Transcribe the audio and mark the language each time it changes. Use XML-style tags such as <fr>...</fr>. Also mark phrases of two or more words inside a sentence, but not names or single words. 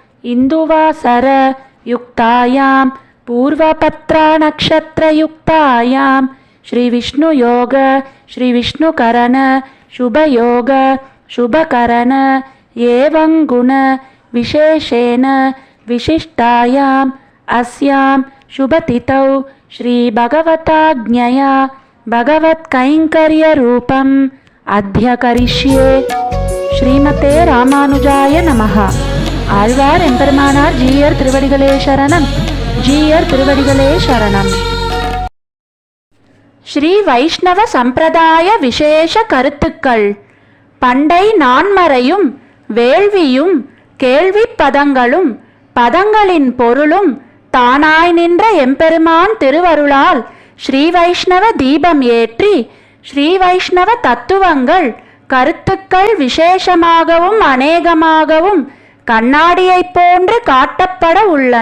<sa>इन्दुवासरयुक्तायां पूर्वपत्रानक्षत्रयुक्तायां श्रीविष्णुयोग श्रीविष्णुकरण शुभयोग शुभकरण एवं गुण विशेषेण विशिष्टायाम् अस्यां शुभतिथौ श्रीभगवताज्ञया भगवत्कैङ्कर्यरूपम् अद्य करिष्ये. श्रीमते रामानुजाय नमः.</sa> <ta>ஆழ்வார் எம்பெருமானார் ஜீயர் திருவடிகளே சரணம். ஜீயர் திருவடிகளே சரணம். ஸ்ரீ வைஷ்ணவ சம்பிரதாய விசேஷ கருத்துக்கள். பண்டை நான்மறையும் வேள்வியும் கேள்வி பதங்களும் பதங்களின் பொருளும் தானாய் நின்ற எம்பெருமான் திருவருளால் ஸ்ரீ வைஷ்ணவ தீபம் ஏற்றி ஸ்ரீ வைஷ்ணவ தத்துவங்கள் கருத்துக்கள் விசேஷமாகவும் அநேகமாகவும் கண்ணாடியைப் போன்று காட்டப்பட உள்ளன.</ta>